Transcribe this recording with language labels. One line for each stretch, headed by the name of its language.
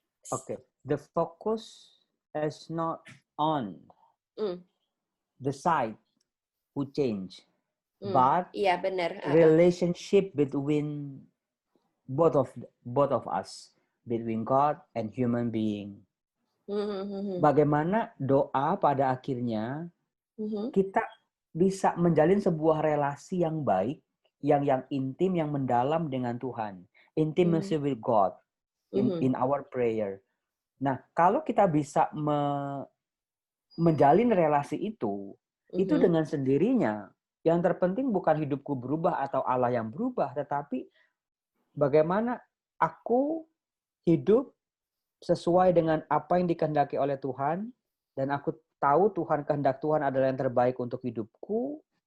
English: Okay, the focus is not on the side who change, but
Indonesian: Iya benar.
English: relationship between both of us, between God and human being.
Indonesian: Bagaimana doa pada akhirnya kita bisa menjalin sebuah relasi yang baik, yang intim, yang mendalam dengan Tuhan.
English: Intimacy with God in our prayer.
Indonesian: Nah, kalau kita bisa menjalin relasi itu dengan sendirinya, yang terpenting bukan hidupku berubah atau Allah yang berubah, tetapi bagaimana aku hidup sesuai dengan apa yang dikehendaki oleh Tuhan, dan aku tahu kehendak Tuhan adalah yang terbaik untuk hidupku.